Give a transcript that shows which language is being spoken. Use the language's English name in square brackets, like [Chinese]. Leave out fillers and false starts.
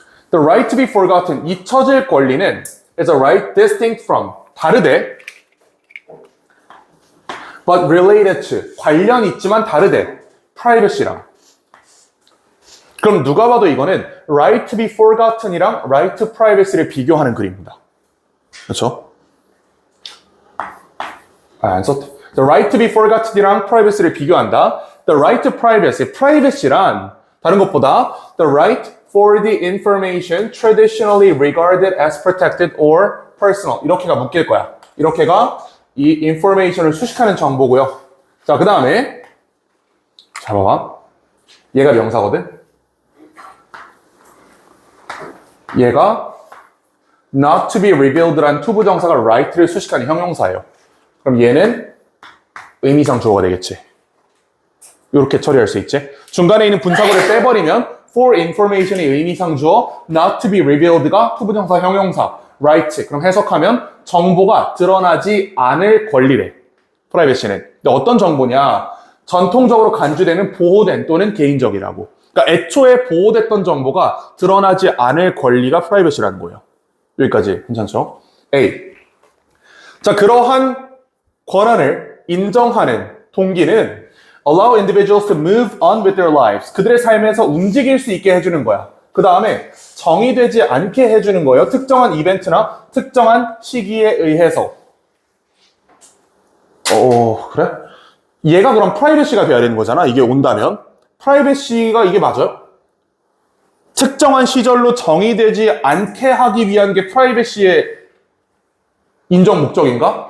[English] The right to be forgotten, [Korean] 잊혀질 권리는 [English] is a right distinct from, [Korean] 다르되 [English] but related to, [Korean] 관련 있지만 다르되 [English] privacy랑. [Korean] 그럼 누가 봐도 이거는 right to be forgotten이랑 right to privacy를 비교하는 글입니다. 그렇죠? 안 썼다. [English] The right to be forgotten [Korean] 이랑 privacy를 비교한다. [English] The right to privacy, [Korean] privacy란 다른 것보다 [English] the right for the information traditionally regarded as protected or personal. [Korean] 이렇게가 묶일 거야. 이렇게가 이 information을 수식하는 정보고요. 자, 그 다음에 자, 봐봐. 얘가 명사거든. 얘가 [English] not to be revealed [Korean] 란 투부정사가 right를 수식하는 형용사예요. 그럼 얘는 의미상 주어가 되겠지. 이렇게 처리할 수 있지. 중간에 있는 분사구를 빼버리면 [English] for information [Korean] 이 의미상 주어, [English] not to be revealed [Korean] 가 투부정사 형용사, right. 그럼 해석하면 정보가 드러나지 않을 권리래. 프라이버시는. 근데 어떤 정보냐? 전통적으로 간주되는 보호된 또는 개인적이라고. 그러니까 애초에 보호됐던 정보가 드러나지 않을 권리가 프라이버시라는 거예요. 여기까지 괜찮죠? A. 자, 그러한 권한을 인정하는 동기는 [English] allow individuals to move on with their lives. [Korean] 그들의 삶에서 움직일 수 있게 해주는 거야. 그 다음에 정의되지 않게 해주는 거예요. 특정한 이벤트나 특정한 시기에 의해서. 그래? 얘가 그럼 프라이버시가 돼야 되는 거잖아. 이게 온다면. 프라이버시가 이게 맞아요? 특정한 시절로 정의되지 않게 하기 위한 게 프라이버시의 인정 목적인가?